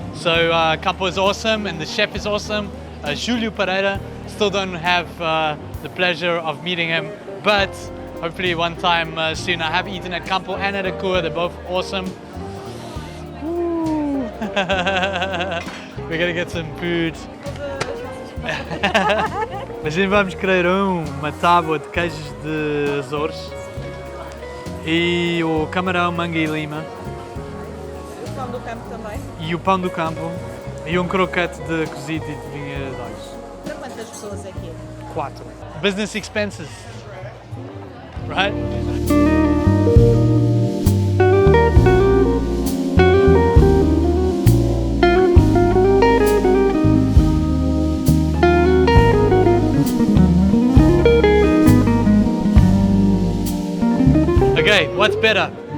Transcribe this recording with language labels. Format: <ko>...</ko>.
<en>So Campo is awesome, and the chef is awesome. Julio Pereira, still don't have the pleasure of meeting him, but hopefully one time soon. I have eaten at Campo and at Akua, they're both awesome. We're gonna get some food.</en> <pt>Mas aí vamos querer uma tábua de queijos de Açores e o camarão, manga e lima. O pão do campo também. E o pão do campo e croquete de cozido e de vinha de olhos. Para quantas pessoas aqui? 4.</pt> <en>Business expenses, right? Okay, what's better?</en>